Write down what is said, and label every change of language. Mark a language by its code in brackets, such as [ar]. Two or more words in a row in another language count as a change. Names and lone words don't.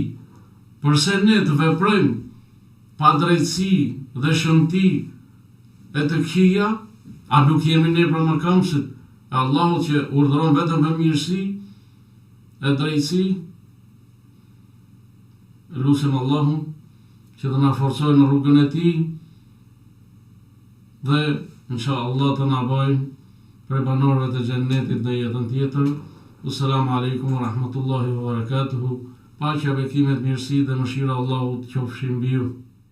[sq] Përse ne të veprojmë pa drejtësi dhe shëmti e të këqija, a nuk jemi ne për mëkëmësit e Allahut që urdhëron vetëm për mirësi e drejtësi? Lutem Allahun që të na forcojë në rrugën e tij dhe inshallah të na bëjë prej banorëve të xhennetit në jetën tjetër. [ar] السلام عليكم ورحمة الله وبركاته. [sq] Paqja, bekimet, mirësi dhe mëshira Allahut qofshin mbi ju.